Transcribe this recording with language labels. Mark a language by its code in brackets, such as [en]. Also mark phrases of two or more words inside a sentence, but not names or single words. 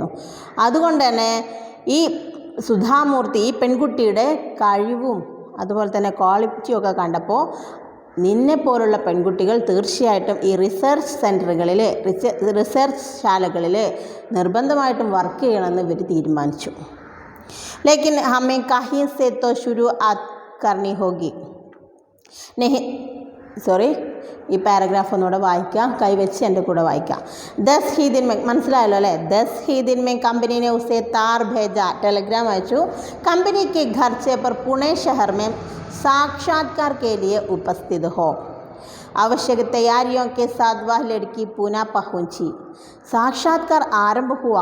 [ml] അതുകൊണ്ട് തന്നെ ഈ സുധാമൂർത്തി ഈ പെൺകുട്ടിയുടെ കഴിവും അതുപോലെ തന്നെ ക്വാളിറ്റിയൊക്കെ കണ്ടപ്പോൾ നിന്നെപ്പോലുള്ള പെൺകുട്ടികൾ തീർച്ചയായിട്ടും ഈ റിസർച്ച് സെൻറ്ററുകളിൽ, റിസർച്ച് ശാലകളിൽ നിർബന്ധമായിട്ടും വർക്ക് ചെയ്യണമെന്ന് ഇവർ തീരുമാനിച്ചു. [hi] लेकिन हमे കहीं से तो शुरुआत करनी होगी. [ml] ഈ പാരഗ്രാഫ് ഒന്നുകൂടെ വായിക്കാം, കൈവച്ച് എൻ്റെ കൂടെ വായിക്കാം. [hi] 10 ही दिन में, [ml] മനസ്സിലായല്ലോ അല്ലേ? [hi] 10 ही दिन में कंपनी ने उसे तार भेजा, [ml] ടെലിഗ്രാം അയച്ചു. [hi] कंपनी के खर्चे पर पुणे शहर में साक्षात्कार के लिए उपस्थित हो. आवश्यक तैयारियों के साथ वह लड़की पुणे पहुंची. साक्षात्कार आरंभ हुआ.